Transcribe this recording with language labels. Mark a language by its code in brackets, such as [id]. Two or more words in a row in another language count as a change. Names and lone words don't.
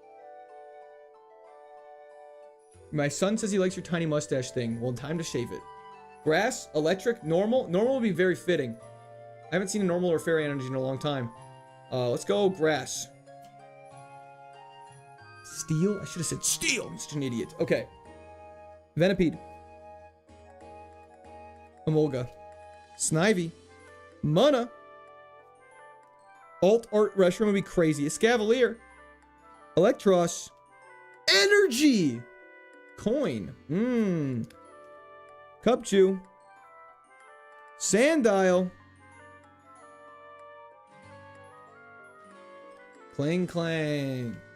[en] My son says he likes your tiny mustache thing. Well, time to shave it. Grass, electric, normal. Normal would be very fitting. I haven't seen a normal or fairy energy in a long time. Let's go grass. Steel? I should have said steel. I'm such an idiot. Okay. Venipede. Emolga. Snivy. Mana. Alt Art Restroom would be crazy. Escavalier. Electros. Energy. Coin. Cupchew. Sandile. Clang clang.